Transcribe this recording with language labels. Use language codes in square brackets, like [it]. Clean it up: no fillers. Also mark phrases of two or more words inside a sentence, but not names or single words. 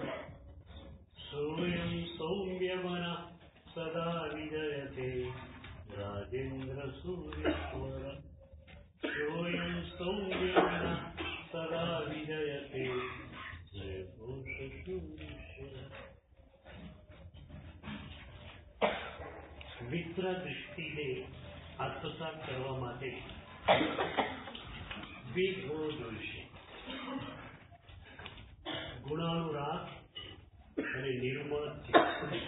[sa] सोऽयं सौम्यमनः सदा विजयते राजेन्द्रसूरीश्वर। सोऽयं सौम्यमनः सदा विजयते जयघोषसूरीश्वर। [gu] મિત્ર દૃષ્ટિને આત્મસાત કરવા માટે બે ગુણો જોઈશે, ગુણાનુરાગ અને નિર્મળ ચિત્ત.